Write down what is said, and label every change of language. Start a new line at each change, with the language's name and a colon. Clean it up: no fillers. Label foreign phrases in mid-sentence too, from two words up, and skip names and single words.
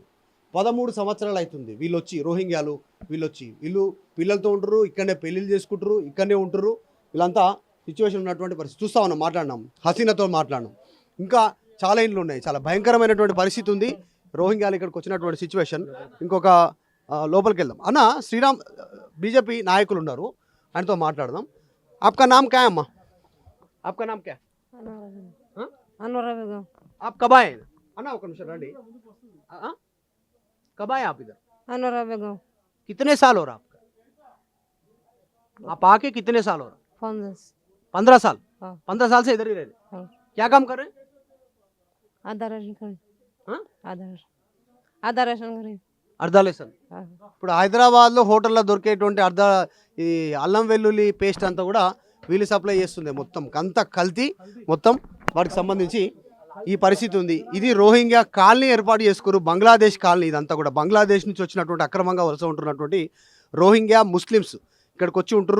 Telugu: 13 సంవత్సరాలు అవుతుంది వీళ్ళు వచ్చి, రోహింగ్యాలు వీళ్ళు పిల్లలతో ఉంటారు, ఇక్కడనే పెళ్ళిళ్ళు చేసుకుంటారు, ఇక్కడనే ఉంటారు. వీళ్ళంతా సిచ్యువేషన్ ఉన్నటువంటి పరిస్థితి చూస్తూ ఉన్నాం. మాట్లాడినాం, హసీనాతో మాట్లాడినాం. ఇంకా చాలా ఇండ్లు ఉన్నాయి. చాలా భయంకరమైనటువంటి పరిస్థితి ఉంది. రోహింగ్యాలు ఇక్కడికి వచ్చినటువంటి సిచ్యువేషన్. ఇంకొక లోపలికి వెళ్దాం. అన్న శ్రీరామ్ బీజేపీ నాయకులు ఉన్నారు, ఆయనతో మాట్లాడదాం.
Hindi: आपका नाम क्या है अम्मा? आपका नाम क्या है? अनुरा बेगम। आप कब आए? अन्ना
Telugu: ఒక నిమిషం రండి.
Hindi: कब आए आप इधर? अनुरा बेगम। कितने साल हो रहा आपका? आप आके कितने साल हो रहा? 15 साल। हाँ। 15 साल से इधर ही रह रहे? हाँ। क्या काम कर रहे हैं? आधा राशन करें। हाँ? आधा राशन करें। అర్ధాలేసన్. हाँ।
Telugu: ఇప్పుడు హైదరాబాద్లో హోటల్లో దొరికేటువంటి ఈ అల్లం వెల్లుల్లి పేస్ట్ అంతా కూడా వీళ్ళు సప్లై చేస్తుంది. మొత్తం అంతా కల్తీ, మొత్తం వాటికి సంబంధించి ఈ పరిస్థితి ఉంది. ఇది రోహింగ్యా కాలనీ ఏర్పాటు చేసుకున్నారు, బంగ్లాదేశ్ కాలనీ. ఇదంతా కూడా బంగ్లాదేశ్ నుంచి వచ్చినటువంటి అక్రమంగా వలస ఉంటున్నటువంటి రోహింగ్యా ముస్లిమ్స్ ఇక్కడికి వచ్చి ఉంటారు.